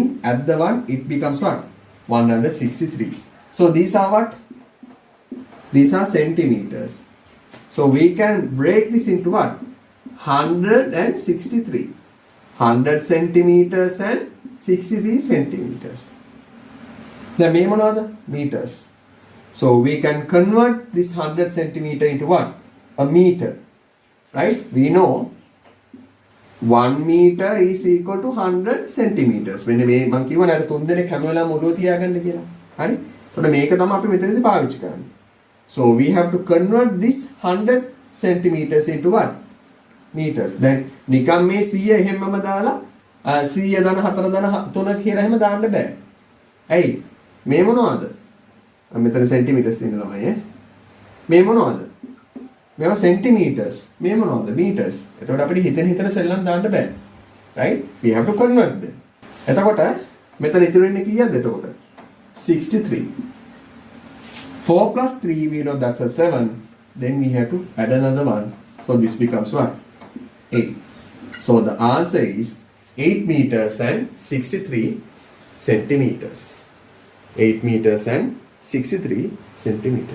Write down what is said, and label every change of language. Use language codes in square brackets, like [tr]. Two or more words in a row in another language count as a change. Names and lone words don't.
[en] Add the 1, it becomes what? 163. So these are what? These are centimeters. So we can break this into what? 163. 100 centimeters and 63 centimeters. [si] Then මේ මොනවද? [en] Meters. So we can convert this 100 centimeter into what? A meter. Right? We know 1 meter is equal to 100 centimeters. [si] මෙන්න මේ මම කියවනේ අර තුන් දෙනෙක් හැම වෙලාවෙම ඔළුව තියාගන්න කියලා. හරි? එතකොට මේක තමයි අපි මෙතනදී පාවිච්චි කරන්නේ. [en] So we have to convert this 100 centimeters into what? Meters. Then [si] නිකම් මේ 100 එහෙමම දාලා 100 ධන 4 ධන 3 කියලා එහෙම දාන්න බෑ. ඇයි? මේ මොනවද? මෙතන centimeters තියෙනවා ඈ. මේ මොනවද? මේවා centimeters. මේ මොනවද? meters. එතකොට අපිට හිතන සෙල්ලම් දාන්න බෑ. [en] Right? We have to convert them. [si] එතකොට මෙතන ඉතුරු වෙන්නේ කීයක්ද එතකොට? [en] 63. 4 plus 3, we know that's a 7. Then we have to add another one. So this becomes what? 8. So the answer is 8 meters and 63 centimeters. 8 meters and 63 centimeters.